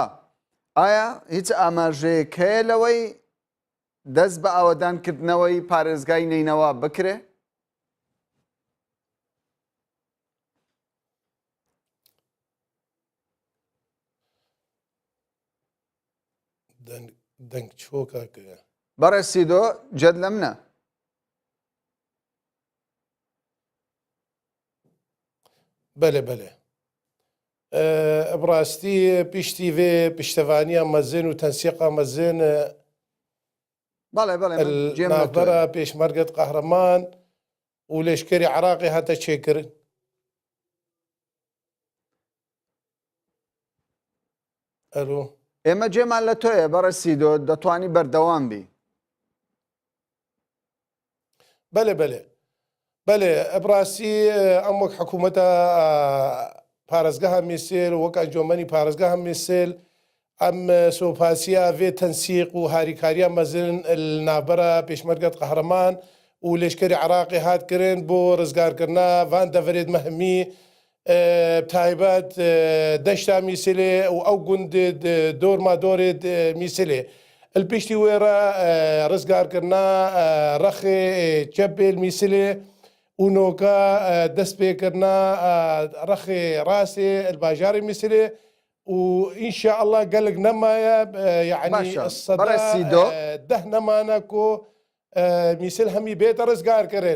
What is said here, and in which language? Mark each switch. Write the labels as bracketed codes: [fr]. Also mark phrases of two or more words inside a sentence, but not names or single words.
[ckb] ئایا هیچ ئاماژەیەکەیە لەوەی دەست بە ئاوەدانکردنەوەی پارێزگای نینەوە بکرێ؟ دەنگ چۆکە بەڕێز سیدۆ جەد لە منە. [ku] بله بله براستی پشتی و پشتوانی مزن و تنسیق مزن بله بله نافبرا پیشمەرگەت قەهرەمان و لەشکری عراقی هاتە چێکردن. ئەلۆ [ckb] ئێمە جێمان لە تۆیە بەڕێز سیدۆ دەتوانی بەردەوام بی. [ku] بله بله بله ئەبراسی ئەم وەک حکوومەتە پارێزگەها میسێل وەک ئەنجومەنی پارێزگەها میسێل ئەم سۆپاسیە vê تەنسیق و هاریکاریە مەزن نابەرە پێشمەرگەت قەهرەمان و لەشکری عراقی هاتکردن بۆ ڕزگارکردنا vان دەڤرێت مەهمی تایبەت دەشتا میسێلێ و ئەو گوندێ دۆرما دۆرێت میسێلێ الپشتی وێرە ڕزگارکردنا ڕەخێ چەپێل میسێلێ ونۆکە دەست پێکردنا ڕەخێ ڕاستێ الباژاری میسێلێ و [ar] ئینشاء الله [ku] گەلک نەمایە یعنی دەه نەمانە کۆ میسل هەمی بێتە ڕزگارکردن.